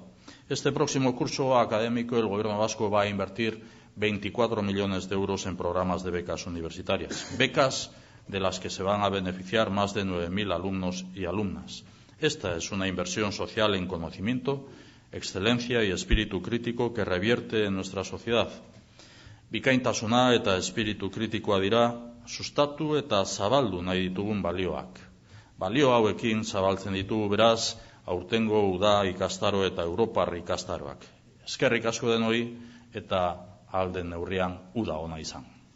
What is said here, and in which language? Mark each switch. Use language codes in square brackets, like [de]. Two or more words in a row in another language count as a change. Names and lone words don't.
[es] Este próximo curso académico el Gobierno vasco va a invertir 24 millones de euros en programas de becas universitarias, becas de las que se van a beneficiar más de 9.000 alumnos y alumnas. Esta es una inversión social en conocimiento, excelencia y espíritu crítico que revierte en nuestra sociedad. [eu] Bikaintasuna eta espiritu kritikoa dira sustatu eta zabaldu nahi ditugun balioak. Balio hauekin zabaltzen ditugu beraz aurtengo uda ikastaro eta Europar ikastaroak. Eskerrik asko denoi eta ahal den neurrian uda ona izan.